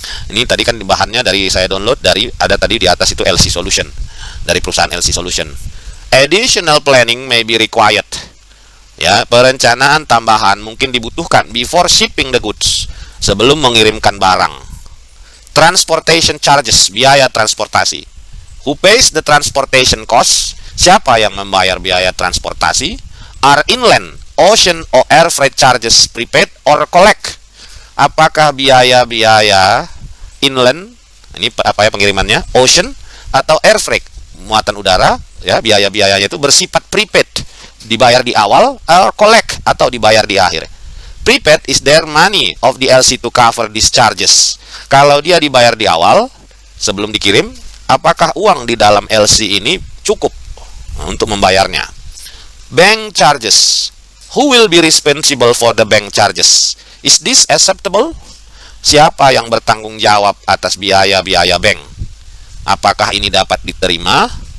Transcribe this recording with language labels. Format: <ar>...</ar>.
<id>Ini tadi kan bahannya dari saya download dari, ada tadi di atas itu LC Solution, dari perusahaan LC Solution.</id> <en>Additional planning may be required.</en> <id>Ya, perencanaan tambahan mungkin dibutuhkan</id> <en>before shipping the goods,</en> <id>sebelum mengirimkan barang.</id> <en>Transportation charges,</en> <id>biaya transportasi.</id> <en>Who pays the transportation cost?</en> <id>Siapa yang membayar biaya transportasi?</id> <en>Are inland, ocean, or air freight charges prepaid or collect?</en> <id>Apakah biaya-biaya inland, ini apa ya pengirimannya, ocean atau air freight, muatan udara, ya, biaya-biayanya itu bersifat prepaid, dibayar di awal,</id> <en>or collect</en> <id>atau dibayar di akhir.</id> <en>Prepaid is their money of the LC to cover these charges.</en> <id>Kalau dia dibayar di awal sebelum dikirim, apakah uang di dalam LC ini cukup untuk membayarnya?</id> <en>Bank charges. Who will be responsible for the bank charges? Is this acceptable?</en> <id>Siapa yang bertanggung jawab atas biaya-biaya bank? Apakah ini dapat diterima?</id>